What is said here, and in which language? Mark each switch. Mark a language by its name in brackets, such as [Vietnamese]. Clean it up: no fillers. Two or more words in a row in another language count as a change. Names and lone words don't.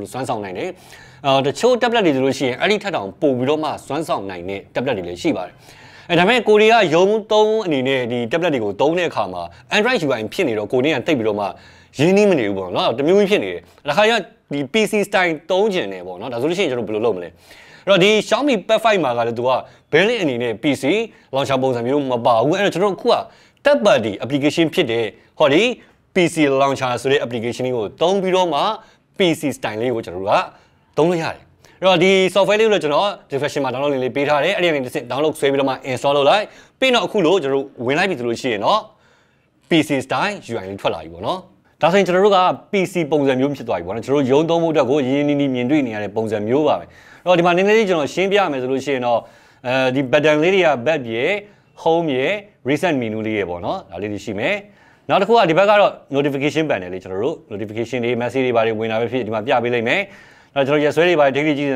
[Burmese] တို့စွမ်းဆောင်နိုင်တယ်တချို့ tablet တွေဆိုလို့ရှိရင်အဲ့ဒီထက်တောင်ပိုပြီးတော့မှစွမ်းဆောင်နိုင်တဲ့ tablet တွေလည်းရှိပါတယ်ဒါပေမဲ့ကိုရီးယားရုံသုံးအနေနဲ့ဒီ tablet တွေကိုသုံးတဲ့အခါမှာ Android UI ဖြစ်နေတော့ကိုရီးယားတိတ်ပြီးတော့မှရင်းနှီးမနေဘူးပေါ့နော်တမျိုးကြီးဖြစ်နေတယ်ဒါခါကျဒီ [English] PC style [Burmese] သုံးကျင် တယ်ပေါ့နော်ဒါဆိုလို့ရှိရင်ကျွန်တော်ဘယ်လိုလုပ်မလဲအဲ့တော့ဒီ Xiaomi Pad 5မှာကလည်းသူက built-in အနေနဲ့ [English] PC launcher [Burmese] ပုံစံမျိုးမပါဘူးအဲ့တော့ကျွန်တော်အခုက [English] third party application [Burmese] ဖြစ်တဲ့ဟောဒီ [English] PC launcher [Burmese] ဆိုတဲ့ application လေးကိုသုံးပြီးတော့မှ [English] PC style [Burmese] လေးကိုကျွန်တော်တို့ကသုံးလို့ရတယ်အဲ့တော့ဒီ software လေးကိုကျွန်တော် description မှာ download လေးပေးထားတယ်အဲ့ဒီကနေတစ်ဆင့် download ဆွဲပြီးတော့မှ install လုပ်လိုက်ပြီးတော့အခုလို့ကျွန်တော်တို့ဝင်လိုက်ပြီဆိုလို့ရှိရင်တော့ [English] PC style UI [Burmese] လေးထွက်လာပြီပေါ့နော်ဒါဆိုရင်ကျွန်တော်တို့က PC ပုံစံမျိုးဖြစ်သွားပြီပေါ့နော်ကျွန်တော်တို့ရုံသုံးဖို့အတွက်ကိုရင်းနှီးနှီးမြင်တွေ့နေရတဲ့ပုံစံမျိုးပါပဲအဲ့တော့ဒီမှာနည်းနည်းလေးကျွန်တော်ရှင်းပြရမယ်ဆိုလို့ရှိရင်တော့ဒီ button လေးတွေက back ရယ် home ရယ် [English] reset menu [Burmese] လေးရယ်ပေါ့နော်ဒါလေးတွေရှိမယ်နောက်တစ်ခုကဒီဘက်ကတော့ [English] notification panel [Burmese] လေးကျွန်တော်တို့ notification တွေ message တွေပါတယ်ဝင်လာပဲဖြစ်ဒီမှာပြပေးလိုက်မယ်အဲ့တော့ကျွန်တော်ရက်ဆွဲတွေပါတယ် daily ကြည့်နေ